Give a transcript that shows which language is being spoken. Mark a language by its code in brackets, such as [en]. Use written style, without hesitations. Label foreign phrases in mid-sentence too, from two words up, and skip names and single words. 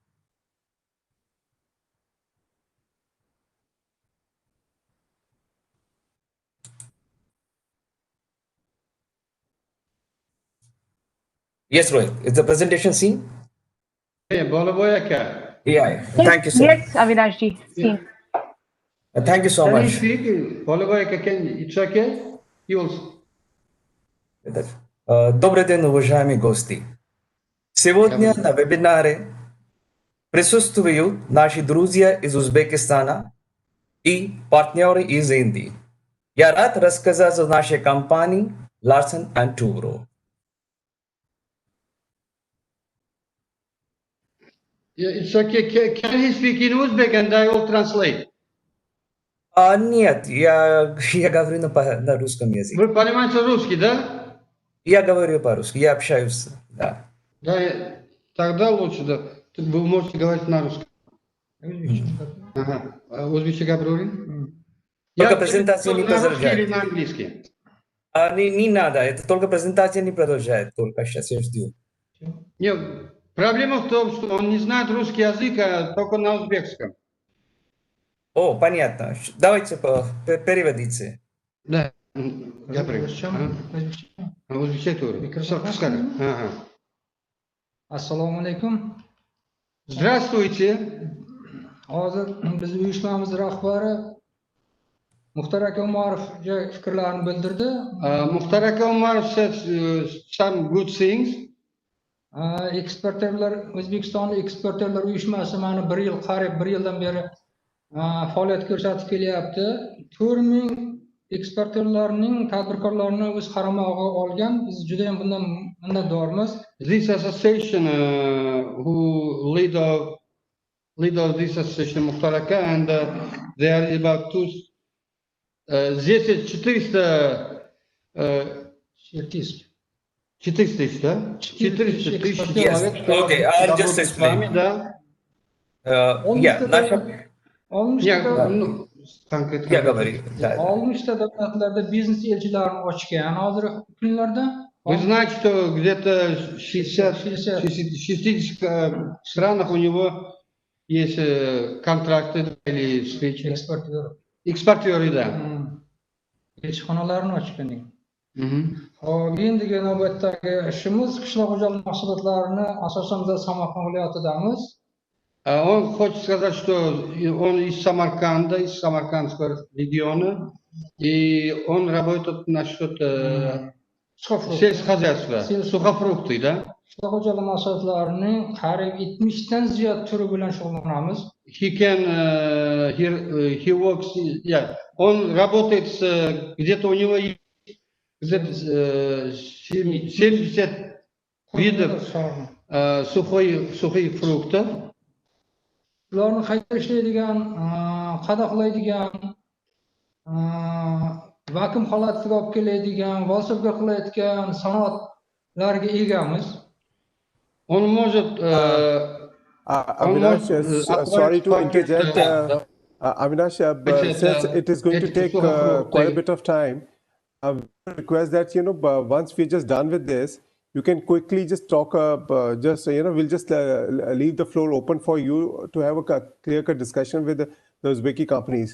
[en] Yes, Rohit. Is the presentation seen? Yeah. Thank you, sir. Yes, Avinashji. Seen. Thank you so Can you much. speak? It's okay? [ru] Добрый день, уважаемые гости. Сегодня на вебинаре присутствуют наши друзья из Узбекистана и партнеры из Индии. Я рад рассказать о нашей компании Larsen & Toubro. [en] Yeah, it's okay. Can he speak in Uzbek and I will translate? [ru] Нет, я говорю на русском языке. Вы понимаете русский, да? Я говорю по-русски, я общаюсь, да. Да, тогда лучше, да. Вы можете говорить на русском. Ага. Узбекский говорим? Только презентация не на русский или продолжает. на английский? Не надо, это только презентация не продолжает, только сейчас я жду. Нет, проблема в том, что он не знает русский язык, а только на узбекском. О, понятно. Давайте переводите. Да. [uz] Assalomu alaykum. [ru] Здравствуйте. [uz] Hozir biz uyushmamiz rahbari Muxtar aka Umarovga fikrlarini bildirdi. [en] Muxtar aka Umarov said some good things. [uz] Eksportyorlar O'zbekistonlik eksportyorlar uyushmasi mana qariyb 1 yildan beri faoliyat ko'rsatib kelyapti. 4000 eksportyorlarning, tadbirkorlarni o'z qaramog'iga olgan. Biz juda ham bundan minnatdormiz. [en] This association who lead of this association Muxtar aka, and there are about 400 [ru] тысяч человек. [en] Okay, I'll just explain. [ru] Да. Я говорю. [uz] 60 davlatlarda biznes elchilarini ochgan hozirgi kunlarda. [ru] Вы знаете, что где-то 60 странах у него есть контракты или экспортеры, да. [uz] Elchixonalarni ochgan. Hop, endigi navbatdagi ishimiz qishloq xo'jaligi mahsulotlarini asosan biz Samarqand viloyatidamiz. [ru] Он хочет сказать, что он из Самарканда, из Самаркандского региона, и он работает насчет сельскохозяйства, сухофрукты, да? [uz] Qishloq xo'jaligi mahsulotlarining qariyb 70 dan ziyod turi bilan shug'ullanamiz. [en] He works, yeah, [ru] он работает где-то у него есть где-то 70 видов сухих фруктов. [uz] Ularni qayta ishlaydigan, qadoqlaydigan, vakuum holatiga olib keladigan, volsovka qilayotgan sanoatlarga egamiz. [ru] Он может [en] Avinash, sorry to interject. Avinash, since it is going to take quite a bit of time, I would request that, once we're just done with this, you can quickly just talk, we'll just leave the floor open for you to have a clear-cut discussion with the Uzbeki companies.